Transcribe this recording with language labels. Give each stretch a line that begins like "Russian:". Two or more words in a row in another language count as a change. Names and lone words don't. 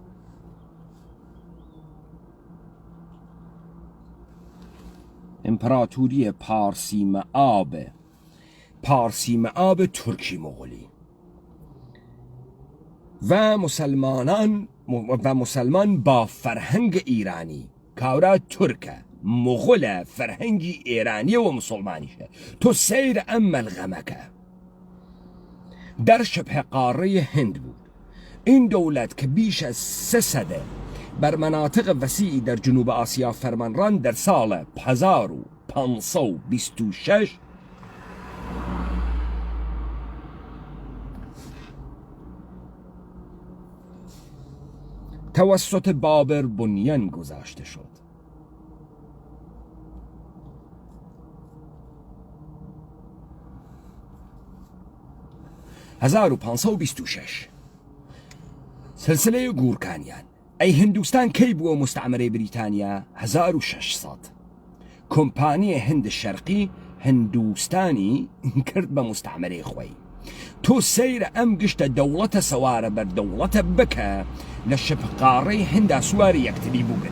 Southern Kurdish: ئیمپراتوریە
Persian: پارسی مەئاب تورکی مغولی و مسلمان با فەرهەنگە ئیرانی
Southern Kurdish: کاورا تورکە مغولە فەرهەنگی ئێرانیە و مسلمانیشە تۆ سەیرە ئەم مەلغەمەکە
Persian: در شبه قاره هند بود این دولت که بیش از 3 سده بر مناطق وسیعی در جنوب آسیا فرمانران در سال 1526 توسط بابر بنیان گذاشته شد. 1526 سلسله گورکانیان.
Southern Kurdish: ای هندوستان کی بووە مستعمره بریتانیا؟ 1600 کۆمپانیە هند شەرقی هندوستانی کرد بە مستعمرەی خۆی. تۆ سەیرە ئەم گشتە دەوڵەتە سەوارە بەر دەوڵەتە بکە لە شبقاڕەی هەندا سواری یەکتری بووبن.